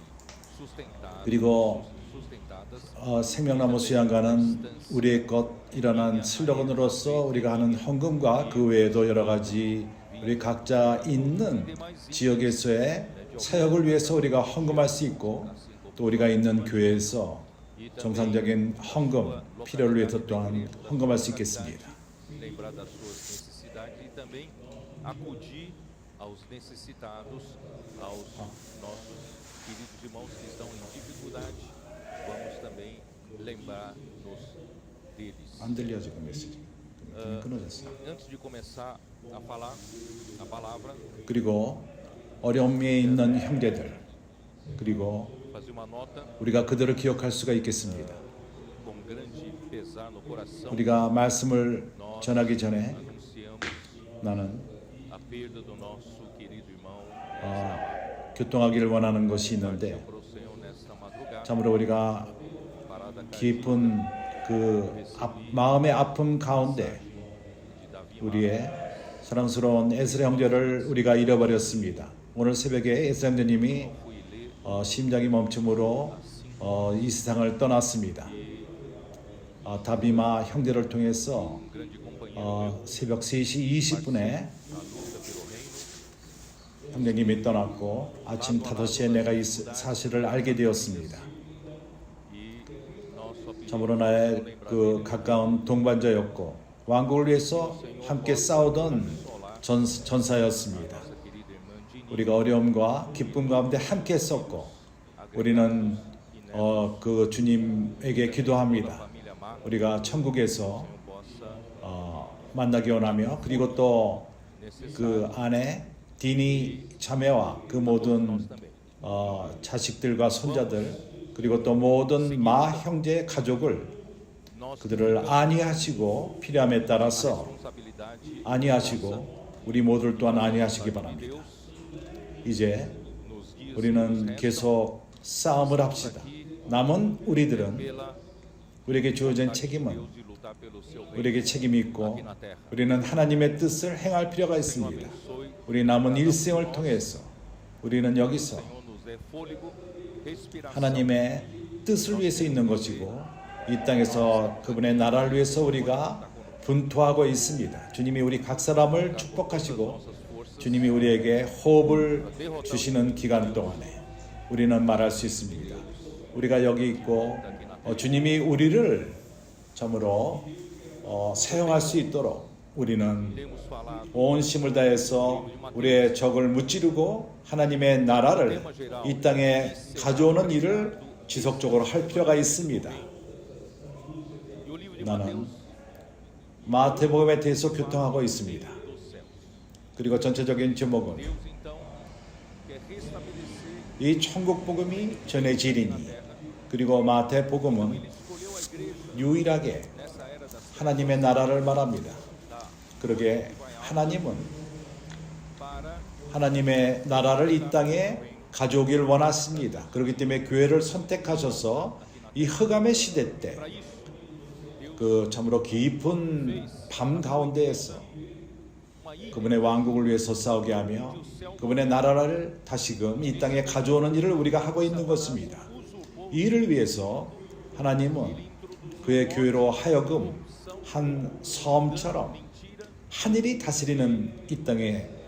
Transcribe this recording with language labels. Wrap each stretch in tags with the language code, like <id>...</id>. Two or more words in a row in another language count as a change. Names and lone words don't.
<ko>그리고 생명나무 수양관은 우리의 것이라는 슬로건으로서 우리가 하는 헌금과 그 외에도 여러 가지 우리 각자 있는 지역에서의 사역을 위해서 우리가 헌금할 수 있고, 또 우리가 있는 교회에서 정상적인 헌금 필요를 위해서 또한 헌금할 수 있겠습니다.</ko> <pt>acudir aos necessitados, aos nossos queridos irmãos que estão em dificuldade, vamos também lembrar-nos deles.</pt> <ko>안 들려 지금 메시지. 끊어졌어.</ko> <pt>Antes de começar a falar a palavra,</pt> <ko>그리고 어려움에 있는 형제들, 그리고</ko> <pt>fazer uma nota</pt> <ko>우리가 그들을 기억할 수가 있겠습니다.</ko> <pt>com grande pesar no coração.</pt> <ko>우리가 말씀을 전하기 전에</ko> <pt>Anunciamos</pt> <ko>나는</ko> <pt>a perda do nosso querido irmão.</pt> <ko>교통하기를 원하는 것이 있는데,</ko> <pt>Para o Senhor nesta madrugada,</pt> <ko>참으로 우리가</ko> <pt>parada</pt> <ko>깊은 그 마음의 아픔 가운데</ko> <pt>de Davi</pt> <ko>우리의 사랑스러운 에스라 형제를 우리가 잃어버렸습니다. 오늘 새벽에 에스라 형제님이 심장이 멈춤으로 이 세상을 떠났습니다. 다비마 형제를 통해서</ko> <pt>grande companheiro</pt> <ko>새벽 3시 20분에 형제님이 떠났고, 아침 5시에 내가 이 사실을 알게 되었습니다.</ko> <pt>e nosso apelido</pt> <ko>참으로 나의 그 가까운 동반자였고, 왕국을 위해서 함께 싸우던 전사였습니다.</ko> <pt>querida irmã Dini,</pt> <ko>우리가 어려움과 기쁨 가운데 함께 했었고, 우리는 그 주님에게 기도합니다.</ko> <pt>família Marcos,</pt> <ko>우리가 천국에서</ko> <pt>possa</pt> <ko>만나기 원하며, 그리고 또 그 안에 디니 자매와 그 모든 자식들과 손자들, 그리고 또 모든 마 형제 가족을 그들을 안위하시고, 필요함에 따라서</ko> <pt>responsabilidade</pt> <ko>안위하시고 우리 모두를 또한 안위하시기 바랍니다. 이제</ko> <pt>nos dias</pt> <ko>우리는 계속 싸움을 합시다. 남은 우리들은 우리에게 주어진 책임은</ko> <pt>de lutar pelo seu reino</pt> <ko>우리에게 책임이 있고,</ko> <pt>na terra.</pt> <ko>우리는 하나님의 뜻을 행할 필요가 있습니다. 우리 남은 일생을 통해서 우리는 여기서</ko> <pt>Senhor nos dê fôlego, respiração,</pt> <ko>하나님의 뜻을 위해서 있는 것이고, 이 땅에서 그분의 나라를 위해서 우리가 분투하고 있습니다. 주님이 우리 각 사람을 축복하시고, 주님이 우리에게 호흡을 주시는 기간 동안에 우리는 말할 수 있습니다. 우리가 여기 있고 주님이 우리를 참으로 사용할 수 있도록 우리는</ko> <pt>temos falado</pt> <ko>온 힘을 다해서 우리의 적을 무찌르고 하나님의 나라를 이 땅에 가져오는 일을 지속적으로 할 필요가 있습니다.</ko> <pt>e o livro de 나는 Mateus</pt> <ko>마태복음에 대해서 교통하고 있습니다.</ko> <pt>dos céus.</pt> <ko>그리고 전체적인 제목은</ko> <pt>Deus então quer restabelecer,</pt> <ko>이 천국 복음이 전해지리니, 그리고 마태복음은</ko> <pt>escolheu a igreja</pt> <ko>유일하게</ko> <pt>nessa era das</pt> <ko>하나님의 나라를 말합니다.</ko> <pt>da</pt> <ko>그러게 하나님은</ko> <pt>para</pt> <ko>하나님의 나라를 이 땅에 가져오길 원하십니다. 그렇기 때문에 교회를 선택하셔서 이 흑암의 시대 때</ko> <pt>para isso</pt> <ko>그 참으로 깊은 밤 가운데에서 그분의 왕국을 위해서 싸우게 하며 그분의 나라를 다시금 이 땅에 가져오는 일을 우리가 하고 있는 것입니다. 이 일을 위해서 하나님은 그의 교회로 하여금 한 섬처럼 하늘이 다스리는 이 땅의 장수,</ko>